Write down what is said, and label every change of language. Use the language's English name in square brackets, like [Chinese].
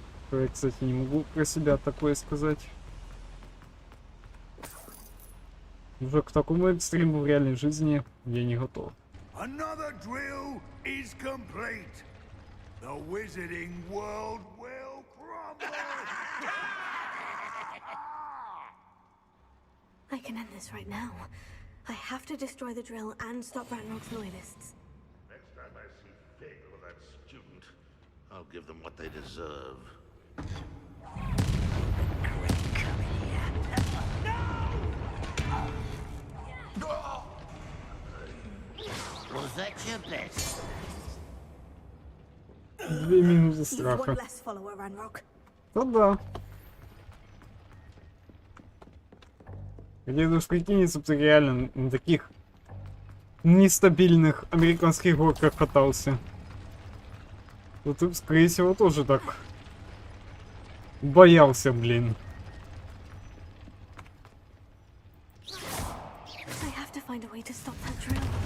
[Russian] Я, кстати, не могу про себя такое сказать. Уже к такому экстриму в реальной жизни я не готов. [English] Another drill is complete. The wizarding world will crumble. I can end this right now. I have to destroy the drill and stop Ranrock's loyalists. Next time I see Fig or that student, I'll give them what they deserve. Was that your best? [Russian] 2 минуты [English] You've [Russian] страха. [English] one less follower, Ranrock. [Russian] Да-да. Где уж прикинется, ты реально на таких нестабильных американских горках катался. То ты, скорее всего, тоже так боялся, блин. [English] I have to find a way to stop that drill.